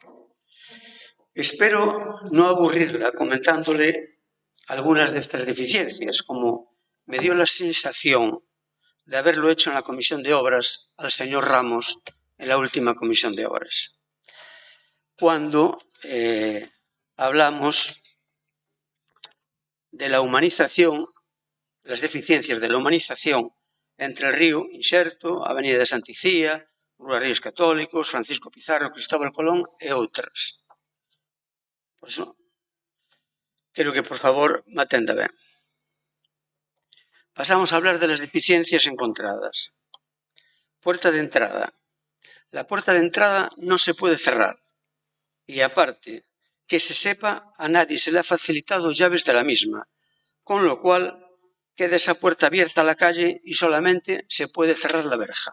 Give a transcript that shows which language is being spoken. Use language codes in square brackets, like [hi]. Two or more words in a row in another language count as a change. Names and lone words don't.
[es] Espero no aburrirla comentándole algunas de estas deficiencias, como me dio la sensación de haberlo hecho en la Comisión de Obras al señor Ramos en la última Comisión de Obras, cuando hablamos de la humanización, las deficiencias de la humanización entre el río Inxerto, Avenida de Santicía, Rúa Reyes Católicos, Francisco Pizarro, Cristóbal Colón [gl] e outras. Por iso, quero que, por favor, me atenda ben. [es] Pasamos a hablar de las deficiencias encontradas. Puerta de entrada. La puerta de entrada no se puede cerrar. Y aparte, que se sepa, a nadie se le ha facilitado llaves de la misma, con lo cual queda esa puerta abierta a la calle y solamente se puede cerrar la verja.